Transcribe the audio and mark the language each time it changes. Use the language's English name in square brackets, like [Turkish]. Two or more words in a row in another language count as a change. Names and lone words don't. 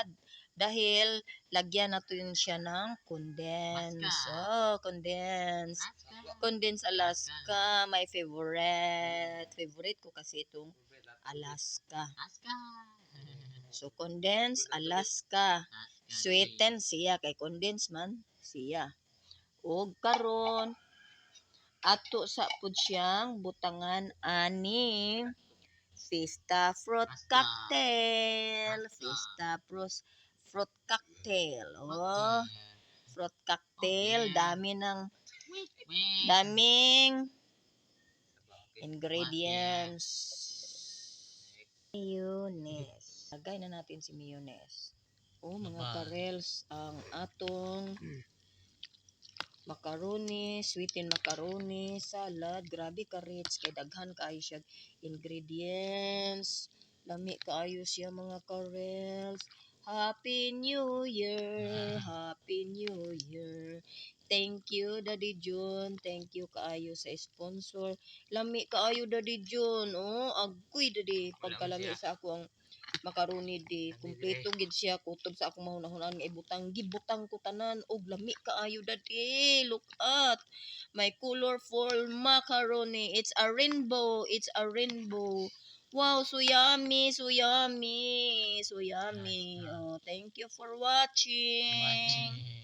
[Filipino] Dahil lagyan natin siya ng condense. Condense. Condense Alaska. [English] My favorite. [Filipino] Favorite ko kasi itong Alaska. So, condense Alaska. [Cebuano] Sweeten siya. Kay condense man siya. O karon ato sa pud siyang butangan aning Fiesta fruit cocktail. Fiesta fruit cocktail. Oh, fruit cocktail. [Filipino] Daming ingredients. Mayonnaise. Lagay na natin si mayonnaise. Oh, [Cebuano] mga karels, ang atong macaroni, [English] sweetened macaroni salad. [Cebuano] Grabe ka rich. Kay daghan kaayo siya ingredients. Lami kaayo siya mga karels. [English] Happy New Year! Happy New Year! Thank you, Daddy John. Thank you [Cebuano] kaayo sa [English] sponsor. [Cebuano] Lami kaayo, Daddy John. Oh, agoy, Daddy. Pagkalami sa ako ang macaroni di. Kompleto gid siya. Kutob sa akong mahunahon nga ibutang. Gibutang ko tanan. Og lami kaayo, Daddy. [English] Look at my colorful macaroni. It's a rainbow. It's a rainbow. Wow, so yummy, so yummy, so yummy. Oh, thank you for watching.